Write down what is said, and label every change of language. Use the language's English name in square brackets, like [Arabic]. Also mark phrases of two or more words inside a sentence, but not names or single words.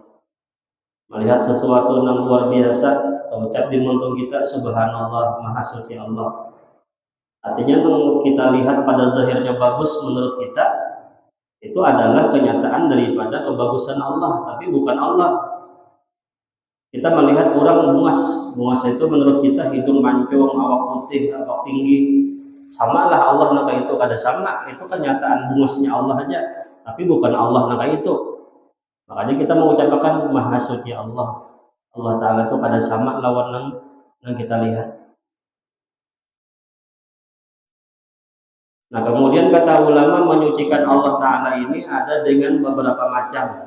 [Indonesian] Melihat sesuatu yang luar biasa, terucap di mutung kita subhanallah, maha suci Allah. Artinya yang kita lihat pada zahirnya bagus menurut kita, itu adalah kenyataan daripada kebagusan Allah, tapi bukan Allah. Kita melihat orang bungas itu menurut kita hidung mancung, awak putih, awak tinggi. [Banjar] Samalah Allah naka itu kada sama, itu kenyataan bungasnya Allah aja, tapi bukan Allah naka itu. [Indonesian] Makanya kita mengucapkan maha suci Allah. Allah Ta'ala itu kada sama lawan yang kita lihat. Nah kemudian kata ulama menyucikan Allah Ta'ala ini ada dengan beberapa macam.